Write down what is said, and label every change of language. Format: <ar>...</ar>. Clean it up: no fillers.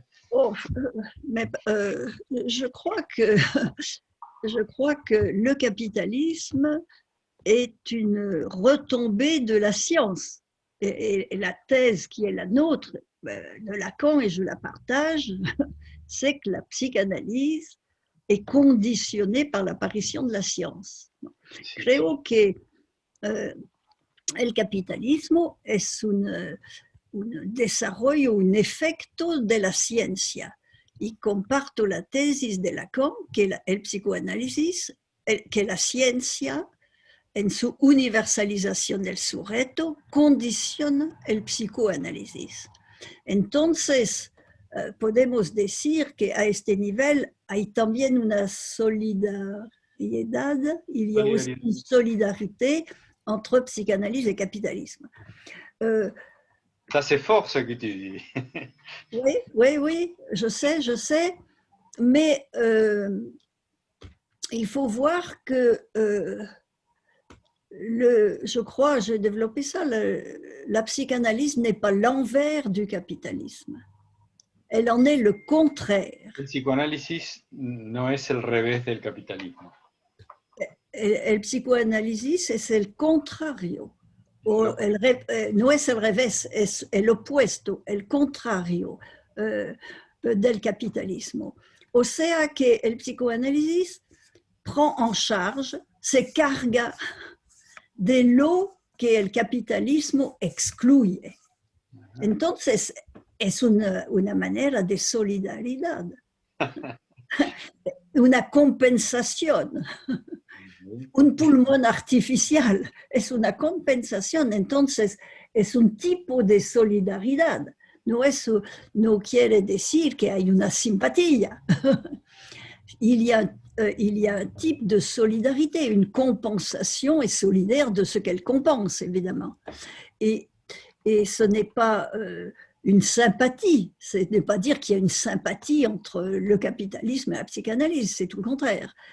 <fr>Oh, mais je crois que le capitalisme est une retombée de la science. Et la thèse qui est la nôtre, de Lacan, et je la partage, c'est que la psychanalyse est conditionnée par l'apparition de la science.</fr> <es>Creo que el capitalismo es un desarrollo, un efecto de la ciencia. Y comparto la tesis de Lacan que el psicoanálisis, que la ciencia en su universalización del sujeto condiciona el psicoanálisis. Entonces, podemos decir que a este nivel hay también una solidaridad,</es> <fr>il y a aussi une solidarité entre psychanalyse et capitalisme. Ça, c'est fort ce que tu dis. Oui, oui, oui, je sais, mais il faut voir que je crois, j'ai développé ça, la psychanalyse n'est pas l'envers du capitalisme. Elle en est le contraire.</fr> <es>El psicoanálisis no es el revés del capitalismo. El psicoanálisis es el contrario. O no es el revés, es el opuesto, el contrario del capitalismo. O sea que el psicoanálisis</es> <fr>prend en charge,</fr> <es>se carga de lo que el capitalismo excluye. Entonces, es una manera de solidaridad, una compensación. Un pulmón artificial es una compensación, entonces es un tipo de solidaridad. No quiere decir que hay una simpatía.</es> <fr>Il y a un type de solidarité, une compensation est solidaire de ce qu'elle compense, évidemment. Et ce n'est pas une sympathie, ce n'est pas dire qu'il y a une sympathie entre le capitalisme et la psychanalyse, c'est tout le contraire.</fr>